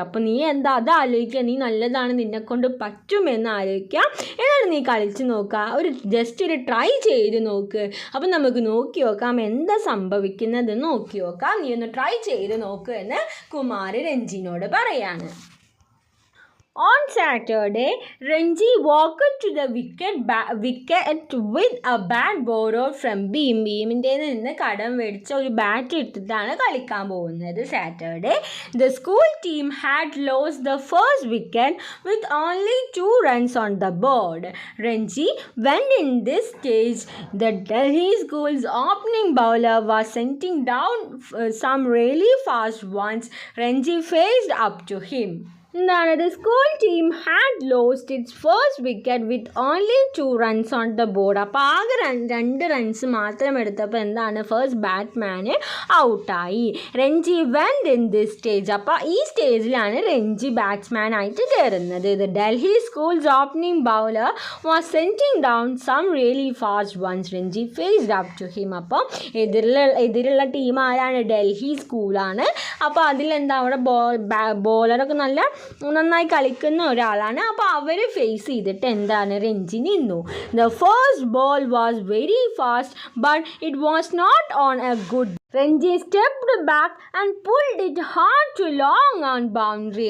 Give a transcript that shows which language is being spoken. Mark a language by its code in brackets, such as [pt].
[ml] അപ്പോൾ നീ എന്താ അത് ആലോചിക്കുക, നീ നല്ലതാണ്, നിന്നെക്കൊണ്ട് പറ്റുമെന്ന് ആലോചിക്കുക, എന്നിട്ട് നീ കളിച്ച് നോക്കുക, ജസ്റ്റ് ഒരു ട്രൈ ചെയ്ത് നോക്ക്. അപ്പം നമുക്ക് നോക്കി നോക്കാം എന്താ സംഭവിക്കുന്നത്, നോക്കി നോക്കാം, നീ ഒന്ന് ട്രൈ ചെയ്ത് നോക്ക് എന്ന് കുമാർ രഞ്ജിനോട് പറയാണ്. [en] On Saturday, Ranji walked to the wicket with a bat borrowed from Beam. [ml] ബീമിൻ്റെ നിന്ന് കടം മേടിച്ച ഒരു ബാറ്റ് എടുത്തിട്ടാണ് കളിക്കാൻ പോകുന്നത്. [en] Saturday, the school team had lost the first wicket with only 2 runs on the board. Ranji, when in this stage the Delhi school's opening bowler was sending down some really fast ones, Ranji faced up to him. എന്താണ്, the school team had lost its first wicket with only 2 runs on the board. [ml] അപ്പോൾ ആകെ 2 runs മാത്രം എടുത്തപ്പോൾ എന്താണ്, first ബാറ്റ്മാന് ഔട്ടായി. [en] Ranji went in this stage. [ml] അപ്പോൾ ഈ സ്റ്റേജിലാണ് രഞ്ജി ബാറ്റ്സ്മാൻ ആയിട്ട് കയറുന്നത്. [en] The Delhi school's opening bowler was sending down some really fast ones. Ranji faced up to him. [ml] അപ്പോൾ എതിരുള്ള ടീം ആരാണ്, ഡൽഹി സ്കൂളാണ്. അപ്പോൾ അതിലെന്താ, അവിടെ ബോളറൊക്കെ നന്നായി കളിക്കുന്ന ഒരാളാണ്. അപ്പോൾ അവർ ഫേസ് ചെയ്തിട്ട് എന്താണ്, രഞ്ജി നിന്നു. [en] The first ball was very fast but it was not on a good. Ranji stepped back and pulled it hard to long on boundary.